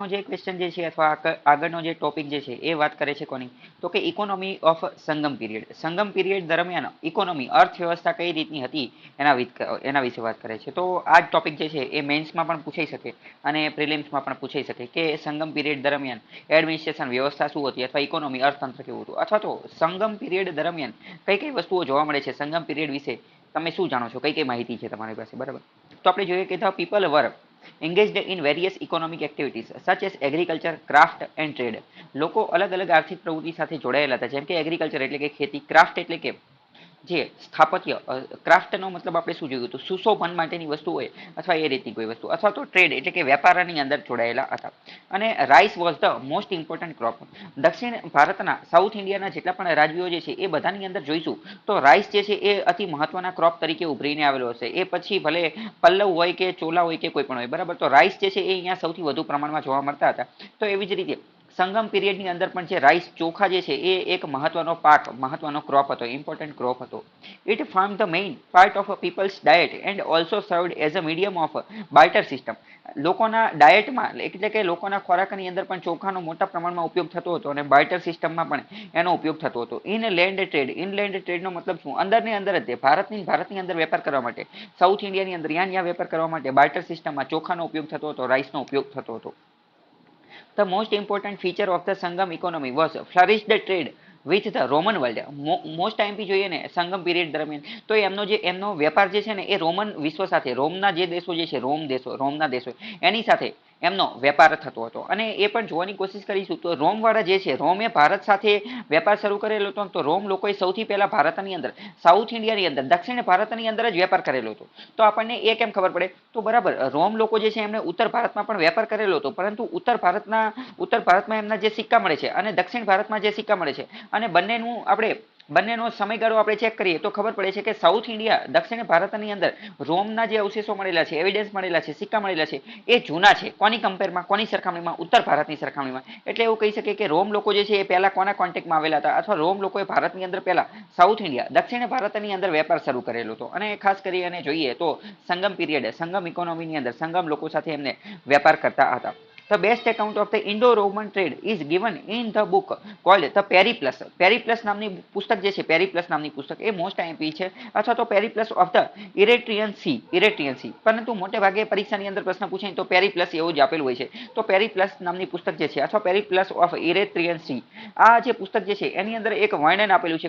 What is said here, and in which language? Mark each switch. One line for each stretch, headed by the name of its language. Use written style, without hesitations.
Gujarati: જે ક્વેશ્ચન જે છે અથવા આગળનો જે ટોપિક જે છે એ વાત કરે છે કોની તો કે ઇકોનોમી ઓફ સંગમ પીરિયડ દરમિયાન ઇકોનોમી અર્થવ્યવસ્થા કઈ રીતની હતી એના વિશે વાત કરે છે. તો આ ટોપિક જે છે એ મેન્સમાં પણ પૂછાઈ શકે અને પ્રિલિમ્સમાં પણ પૂછાઈ શકે કે સંગમ પીરિયડ દરમિયાન એડમિનિસ્ટ્રેશન વ્યવસ્થા શું હતી અથવા ઇકોનોમી અર્થતંત્ર કેવું હતું અથવા તો સંગમ પીરિયડ દરમિયાન કઈ કઈ વસ્તુઓ જોવા મળે છે સંગમ પીરિયડ વિશે તમે શું જાણો છો, કઈ કઈ માહિતી છે તમારી પાસે, બરાબર. તો આપણે જોઈએ કે
English: The people were engaged in various economic activities such as agriculture, craft and trade.
Gujarati: લોકો અલગ અલગ આર્થિક પ્રવૃત્તિ સાથે જોડાયેલા હતા, જેમ કે એગ્રીકલ્ચર એટલે કે ખેતી, ક્રાફ્ટ એટલે કે જે સ્થાપત્ય, ક્રાફ્ટનો મતલબ આપણે શું જોયું હતું, સુશોભન માટેની વસ્તુ હોય અથવા એ રીતની કોઈ વસ્તુ, અથવા તો ટ્રેડ એટલે કે વેપારની અંદર જોડાયેલા હતા. અને
English: Rice was the most important crop.
Gujarati: દક્ષિણ ભારતના સાઉથ ઇન્ડિયાના જેટલા પણ રાજ્યો જે છે એ બધાની અંદર જોઈશું તો રાઈસ જે છે એ અતિ મહત્વના ક્રોપ તરીકે ઉભરીને આવેલો હશે. એ પછી ભલે પલ્લવ હોય કે ચોલા હોય કે કોઈ પણ હોય, બરાબર. તો રાઈસ જે છે એ અહીંયા સૌથી વધુ પ્રમાણમાં જોવા મળતા હતા. તો એવી જ રીતે સંગમ પીરિયડની અંદર પણ જે રાઈસ ચોખા જે છે એ એક મહત્વનો પાક, મહત્વનો ક્રોપ હતો, ઇમ્પોર્ટન્ટ ક્રોપ હતો.
English: It form the main part of people's diet and also served as a medium of barter system.
Gujarati: લોકોના ડાયટમાં એટલે કે લોકોના ખોરાકની અંદર પણ ચોખાનો મોટા પ્રમાણમાં ઉપયોગ થતો હતો અને બાર્ટર સિસ્ટમમાં પણ એનો ઉપયોગ થતો હતો. ઇનલેન્ડ ટ્રેડનો મતલબ શું, અંદરની અંદર જ ભારતની અંદર વેપાર કરવા માટે, સાઉથ ઇન્ડિયાની અંદર ત્યાં વેપાર કરવા માટે બાર્ટર સિસ્ટમમાં ચોખાનો ઉપયોગ થતો હતો, રાઈસનો ઉપયોગ થતો હતો.
English: The most important feature of the Sangam economy was flourished trade with the Roman world.
Gujarati: Most ટાઈમથી જોઈએ ને સંગમ પીરિયડ દરમિયાન તો એમનો વેપાર જે છે ને એ રોમન વિશ્વ સાથે, રોમના જે દેશો જે છે, રોમના દેશો એની સાથે એમનો વેપાર થતો હતો. અને એ પણ જોવાની કોશિશ કરીશું તો રોમવાળા જે છે, રોમે ભારત સાથે વેપાર શરૂ કરેલો હતો. તો રોમ લોકોએ સૌથી પહેલા ભારતની અંદર, સાઉથ ઇન્ડિયાની અંદર, દક્ષિણ ભારતની અંદર જ વેપાર કરેલો હતો. તો આપણને એ કેમ ખબર પડે, તો બરાબર રોમ લોકો જે છે એમણે ઉત્તર ભારતમાં પણ વેપાર કરેલો હતો, પરંતુ ઉત્તર ભારતમાં એમના જે સિક્કા મળે છે અને દક્ષિણ ભારતમાં જે સિક્કા મળે છે અને બંનેનો સમયગાળો આપણે ચેક કરીએ તો ખબર પડે છે કે સાઉથ ઇન્ડિયા, દક્ષિણ ભારતની અંદર રોમના જે અવશેષો મળેલા છે, એવિડન્સ મળેલા છે, સિક્કા મળેલા છે એ જૂના છે. કોની કમ્પેરમાં, કોની સરખામણીમાં, ઉત્તર ભારતની સરખામણીમાં. એટલે એવું કહી શકીએ કે રોમ લોકો જે છે એ પહેલા કોના કોન્ટેક્ટમાં આવેલા હતા, અથવા રોમ લોકોએ ભારતની અંદર પહેલા સાઉથ ઇન્ડિયા, દક્ષિણ ભારતની અંદર વેપાર શરૂ કરેલો હતો. અને ખાસ કરી અને જોઈએ તો સંગમ પીરિયડ, સંગમ ઇકોનોમીની અંદર સંગમ લોકો સાથે એમને વેપાર કરતા હતા.
English: The best account of the Indo-Roman trade is given in the book called the Periplus.
Gujarati: Periplus નામની પુસ્તક જે છે, પેરીપ્લસ નામની પુસ્તક એ મોસ્ટ આઈએમપી છે, અથવા તો પેરીપ્લસ ઓફ ધ ઇરેટ્રિયન સી. પરંતુ મોટે ભાગે પરીક્ષાની અંદર પ્રશ્ન પૂછે તો પેરીપ્લસ એવું જ આપેલું હોય છે. તો પેરીપ્લસ નામની પુસ્તક જે છે અથવા પેરીપ્લસ ઓફ ઇરેટ્રિયન સી, આ જે પુસ્તક જે છે એની અંદર એક વર્ણન આપેલું છે.